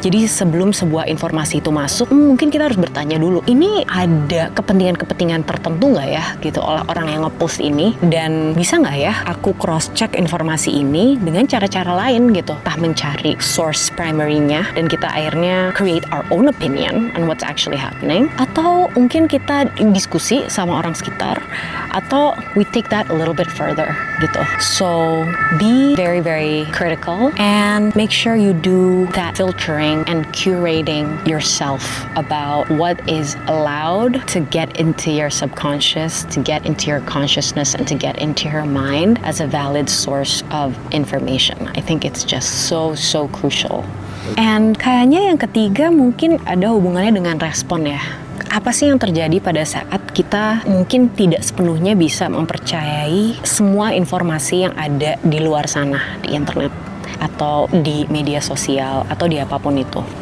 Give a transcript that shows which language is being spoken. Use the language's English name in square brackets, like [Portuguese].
[Indonesian] Jadi sebelum sebuah informasi itu masuk, mungkin kita harus bertanya dulu, ini ada kepentingan-kepentingan tertentu nggak ya gitu oleh orang yang ngepost ini, dan bisa nggak ya aku cross check informasi ini dengan cara-cara lain gitu, entah mencari source primary-nya dan kita akhirnya [English] create our own opinion on what's actually happening, [Indonesian] atau mungkin kita diskusi sama orang sekitar, atau [English] we take that a little bit further [Indonesian] gitu. [English] So be very very critical and make sure you do that filtering and curating yourself about what is allowed to get into your subconscious, to get into your consciousness, and to get into your mind as a valid source of information. I think it's just so crucial. [Indonesian] And kayaknya yang ketiga mungkin ada hubungannya dengan respon ya. Apa sih yang terjadi pada saat kita mungkin tidak sepenuhnya bisa mempercayai semua informasi yang ada di luar sana, di internet atau di media sosial atau di apapun itu?